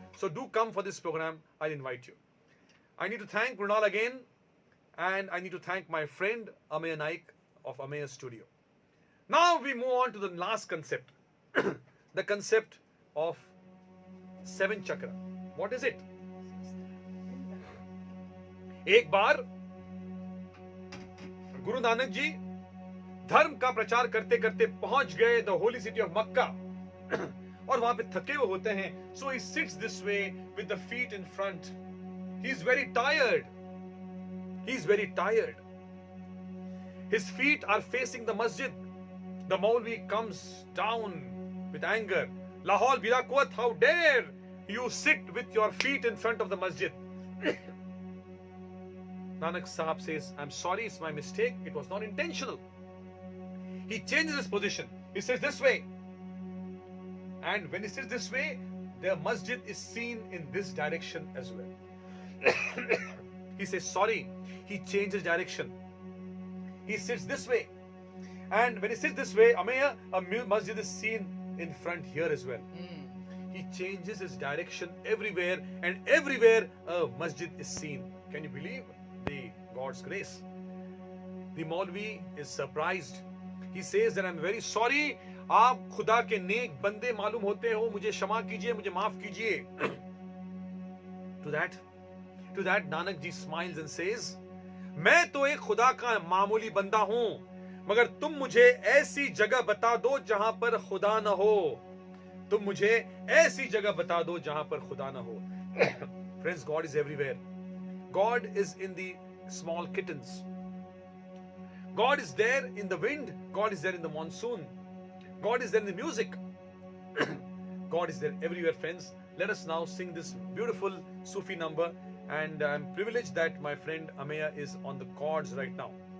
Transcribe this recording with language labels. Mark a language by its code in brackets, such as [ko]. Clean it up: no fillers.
[en] So do come for this program. I invite you. I need to thank Mrunal again, and I need to thank my friend Ameya Naik of Ameya Studio. Now we move on to the last concept, the concept of 7 chakra. What is it? [hi] एक बार गुरु नानक जी धर्म का प्रचार करते करते पहुंच गए [en] the holy city of Mecca [hi] और वहां पे थके हुए होते हैं. [en] So he sits this way with the feet in front. He is very tired. He is very tired. His feet are facing the masjid. The maulvi comes down with anger. [ar] लाहौल बिला कुव्वत, [en] How dare you sit with your feet in front of the masjid. Nanak Sahab says, I'm sorry, it's my mistake, it was not intentional. He changes his position. He says this way, and when he sits this way, the masjid is seen in this direction as well. He says sorry. He changes direction. He sits this way, and when he sits this way, Ameya, a masjid is seen in front here as well. He changes his direction everywhere, and everywhere a masjid is seen. Can you believe the God's grace? The Maulvi is surprised. He says that I'm very sorry. [hi] आप खुदा के नेक बंदे मालूम होते हो, मुझे क्षमा कीजिए, मुझे माफ कीजिए. [en] To that Nanak ji smiles and says, [hi] मैं तो एक खुदा का मामूली बंदा हूं, मगर तुम मुझे ऐसी जगह बता दो जहां पर खुदा न हो. तुम मुझे ऐसी जगह बता दो जहां पर खुदा ना हो. [en] Friends, God is everywhere. God is in the small kittens. God is there in the wind. God is there in the monsoon. God is there in the music. God is there everywhere, friends. Let us now sing this beautiful Sufi number, and I'm privileged that my friend Ameya is on the chords right now.